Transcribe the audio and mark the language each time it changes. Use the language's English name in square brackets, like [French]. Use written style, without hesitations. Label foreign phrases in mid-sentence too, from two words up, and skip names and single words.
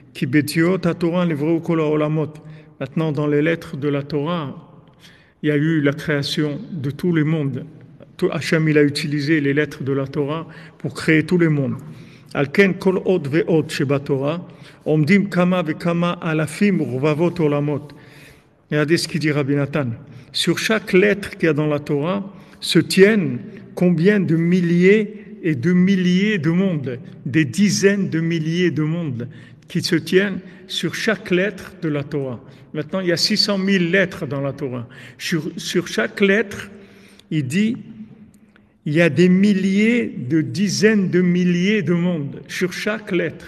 [Hebrew] כי באותיות התורה נבראו כל העולמות. [French] Maintenant, dans les lettres de la Torah, il y a eu la création de tous les mondes. Hachem, il a utilisé les lettres de la Torah pour créer tous les mondes. [Hebrew] על כן כל אות ואות שבתורה עומדים כמה וכמה אלפים ורבבות עולמות. [French] Regardez ce qu'il dit Rabbi Nathan. Sur chaque lettre qu'il y a dans la Torah se tiennent combien de milliers et de milliers de mondes, des dizaines de milliers de mondes qui se tiennent sur chaque lettre de la Torah. Maintenant, il y a 600 000 lettres dans la Torah. Sur chaque lettre, il dit, il y a des milliers de dizaines de milliers de mondes sur chaque lettre.